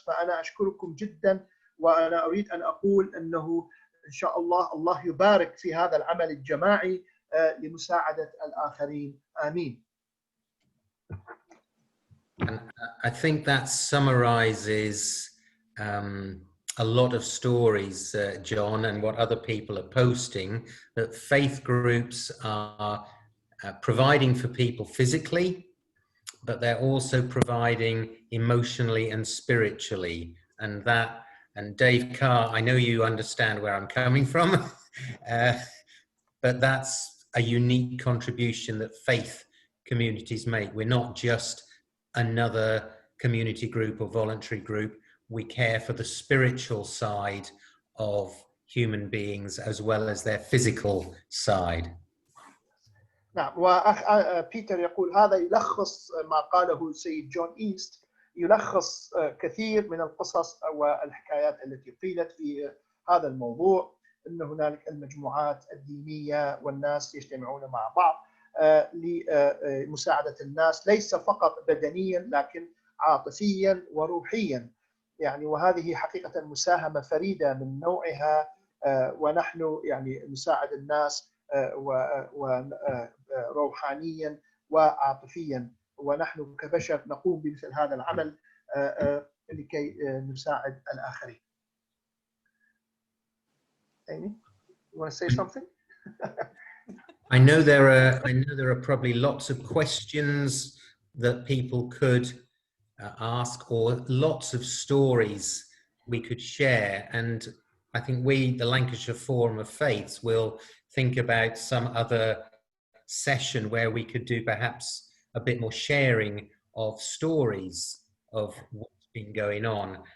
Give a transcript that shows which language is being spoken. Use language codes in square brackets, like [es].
[ar] فأنا أشكركم جدا، وأنا أريد أن أقول أنه إن شاء الله الله يبارك في هذا العمل الجماعي لمساعدة الآخرين. آمين. [en] And I think that summarizes a lot of stories, John, and what other people are posting, that faith groups are providing for people physically, but they're also providing emotionally and spiritually. And Dave Carr, I know you understand where I'm coming from, but that's a unique contribution that faith communities make. We're not just another community group or voluntary group. We care for the spiritual side of human beings as well as their physical side. [ar] نعم، وأخ بيتر يقول هذا يلخص ما قاله السيد جون إيست، يلخص كثير من القصص والحكايات التي قيلت في هذا الموضوع، أن هنالك المجموعات الدينية والناس يجتمعون مع بعض لمساعدة الناس، ليس فقط بدنيا لكن عاطفيا وروحيا. يعني وهذه حقيقة مساهمة فريدة من نوعها، ونحن يعني نساعد الناس وروحانيا وعاطفيا، ونحن كبشر نقوم بمثل هذا العمل لكي نساعد الآخرين. [en] Amy, you want to say something? I know there are probably lots of questions that people could ask, or lots of stories we could share. And I think we, the Lancashire Forum of Faiths, will think about some other session where we could do perhaps a bit more sharing of stories of what's been going on.